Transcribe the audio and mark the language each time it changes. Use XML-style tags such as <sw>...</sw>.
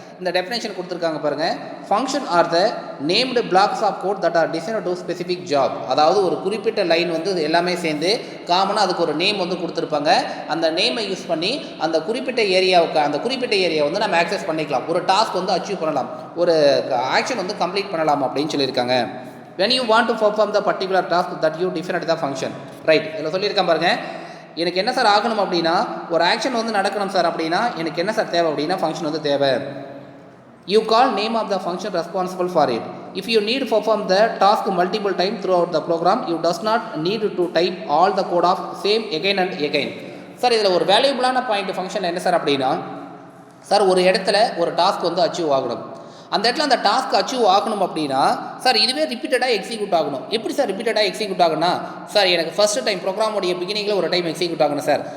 <ta>இந்த டெஃபினேஷன் கொடுத்துருக்காங்க பாருங்கள்.</ta> <en>Function are the named blocks of code that are designed to specific job.</en> <ta>அதாவது ஒரு குறிப்பிட்ட லைன் வந்து எல்லாமே சேர்ந்து காமனாக அதுக்கு ஒரு நேம் வந்து கொடுத்துருப்பாங்க. அந்த நேமை யூஸ் பண்ணி அந்த குறிப்பிட்ட ஏரியா வந்து நம்ம ஆக்சஸ் பண்ணிக்கலாம், ஒரு டாஸ்க் வந்து அச்சீவ் பண்ணலாம், ஒரு ஆக்ஷன் வந்து கம்ப்ளீட் பண்ணலாம் அப்படின்னு சொல்லியிருக்காங்க.</ta> <en>when you want to perform the particular task that you define the function, right.</en> <ta>இதில் சொல்லியிருக்கேன் பாருங்கள். எனக்கு என்ன சார் ஆகணும் அப்படின்னா, ஒரு ஆக்ஷன் வந்து நடக்கணும் சார் அப்படின்னா எனக்கு என்ன சார் தேவை அப்படின்னா ஃபங்க்ஷன் வந்து தேவை.</ta> <en>You call name of the function responsible for it. If you need to perform the task multiple times throughout the program, you does not need to type all the code of same again and again.</en> <ta>Sir இதில் ஒரு வேல்யூபிளான point function என்ன sir அப்படின்னா, sir ஒரு இடத்துல ஒரு task வந்து achieve ஆகணும். அந்த இடத்துல அந்த டாஸ்க் அச்சீவ் ஆகணும் அப்படின்னா சார் இதுவே ரிப்பீட்டடாக எக்ஸிக்யூட் ஆகணும். எப்படி சார் ரிப்பீட்டடாக எக்ஸிக்யூட் ஆகுனா, சார் எனக்கு ஃபஸ்ட்டு டைம் ப்ரோக்ராமுடைய பிகினிங்கில் ஒரு டைம் எக்ஸிக்யூட் ஆகணும் சார்.</ta>